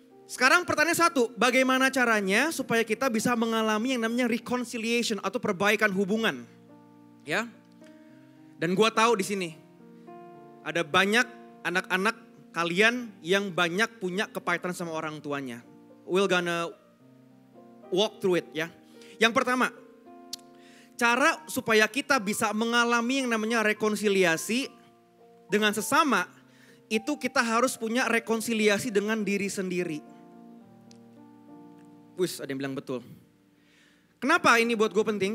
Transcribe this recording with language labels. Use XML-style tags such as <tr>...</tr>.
<id>Sekarang pertanyaan satu, bagaimana caranya supaya kita bisa mengalami yang namanya reconciliation atau perbaikan hubungan? Ya. Dan gua tahu di sini ada banyak anak-anak kalian yang banyak punya kepahitan sama orang tuanya.</id> <en>We're gonna walk through it ya.</en> <id>Yang pertama, cara supaya kita bisa mengalami yang namanya rekonsiliasi dengan sesama, itu kita harus punya rekonsiliasi dengan diri sendiri. Wis, ada yang bilang betul. Kenapa ini buat gue penting?</id>